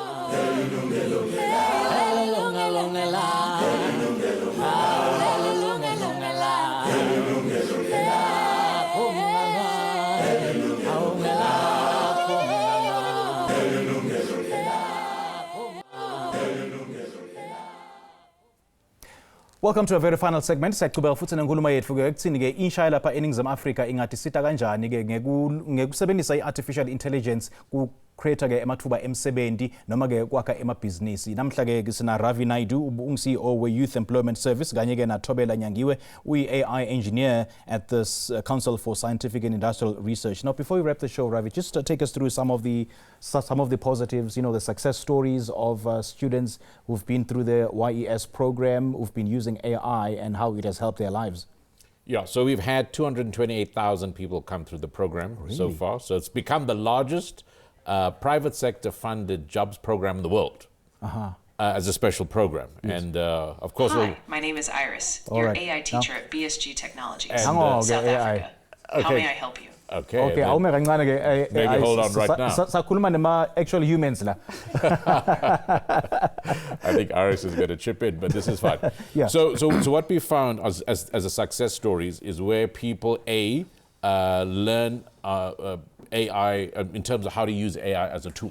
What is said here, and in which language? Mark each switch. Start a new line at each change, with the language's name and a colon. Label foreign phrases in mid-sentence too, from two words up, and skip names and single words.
English: Welcome to a very final segment.
Swati: Siyaqhubeka futhi nenkulumo yethu ke ekuthini ke insha lapha eNingizimu Afrika ingathi sita kanjani ke ngekusebenzisa
English: iartificial intelligence
Swati: ku creator ke emathuba emsebenzi noma ke kwakha emabhizinisi. Namhla ke sina Ravi Naidoo CEO we Youth Employment Service kanye ke na Thobela Nyangiwe
English: AI engineer at the
Swati: Council for Scientific and Industrial Research.
English: Now before we wrap the show, Ravi, just take us through some of the positives, the success stories of students who've been through the YES program, who've been using AI and how it has helped their lives. Yeah, so we've had 228,000 people come through the program so far. So it's become the largest private sector funded jobs program in the world as a special program. Yes. And of course... Hi, my name is Iris, your AI teacher at BSG Technologies, South Africa. Okay. How may I help you? Okay. Maybe hold on right now.
Swati: Sakhuluma nema
English: actual humans
Swati: la.
English: I think Iris is going to chip in, but this is fine. Yeah. So what we found as a success stories is where people learn AI in terms of how to use AI as a tool.